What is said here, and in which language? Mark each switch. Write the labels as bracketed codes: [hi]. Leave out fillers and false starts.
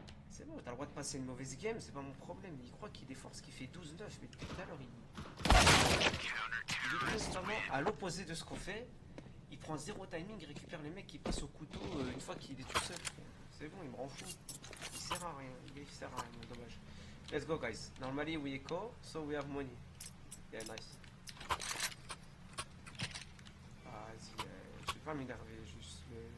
[fr] C'est bon, t'as le droit de passer une mauvaise game, c'est pas mon problème. Il croit qu'il est fort, ce qui fait 12-9, mais depuis tout à l'heure il est constamment à l'opposé de ce qu'on fait. Il prend zéro timing, il récupère les mecs qui passent au couteau une fois qu'il est tout seul. C'est bon, il me rend fou. Il sert à rien, dommage. [en] Let's go guys. Normally we echo, so we have money. Yeah, nice. [fr] Ah, vas-y, je vais pas m'énerver, juste le...